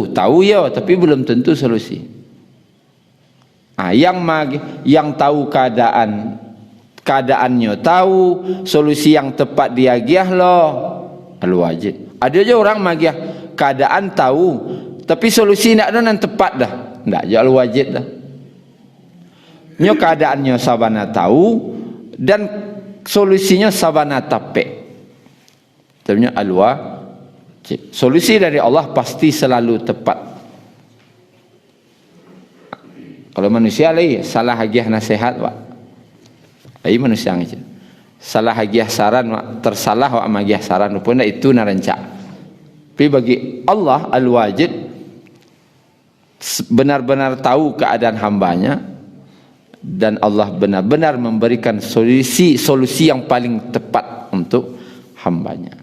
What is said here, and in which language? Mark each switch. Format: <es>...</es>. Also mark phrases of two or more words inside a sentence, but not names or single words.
<id>Tahu ya, tapi belum tentu solusi. Yang tahu keadaannya, tahu solusi yang tepat diagih loh, al-wajid.</id> <min>Ada aja orang magiah keadaan tahu, tapi solusi nak ada yang tepat dah. Ndak je al-wajid dah. Nyo keadaannya sabana tahu dan solusinya sabana tapek.</min> <id>Sebenarnya al-wajid. Solusi dari Allah pasti selalu tepat. Kalau manusia lagi salah hagiah nasihat, Pak.</id> <min>Ai manusia aja. Salah hagiah saran, Pak.</min> <id>Tersalah wa magiah saran pun itu narancak. Tapi bagi Allah al-wajid benar-benar tahu keadaan hambanya, dan Allah benar-benar memberikan solusi yang paling tepat untuk hambanya.</id>